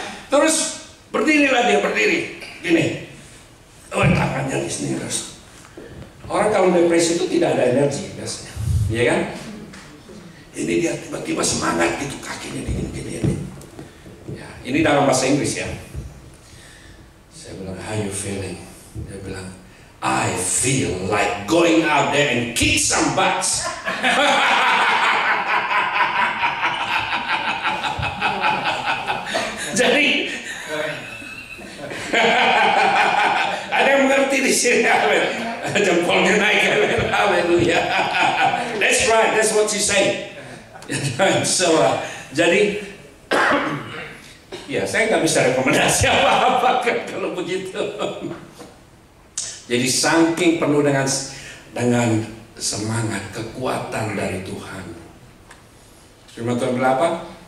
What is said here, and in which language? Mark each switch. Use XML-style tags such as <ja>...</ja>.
<id>Terus berdirilah dia, berdiri gini. Tangannya di sini terus. Orang kalau depresi itu tidak ada energi biasanya, iya kan? Ini dia tiba-tiba semangat gitu, kakinya gini. Ya, ini dalam bahasa Inggris ya. Saya bilang,</id> <en>how you feeling?</en> <id>Dia bilang,</id> <en>I feel like going out there and kick some butts.</en> <id>Jadi ada yang mengerti di sini, amin. Jempolnya naik, amin, haleluya.</id> <en>That's right, that's what you say.</en> <id>So, jadi, ya saya nggak bisa rekomendasi apa-apa kan kalau begitu. Jadi saking penuh dengan semangat, kekuatan dari Tuhan. Firman Tuhan berapa?</id>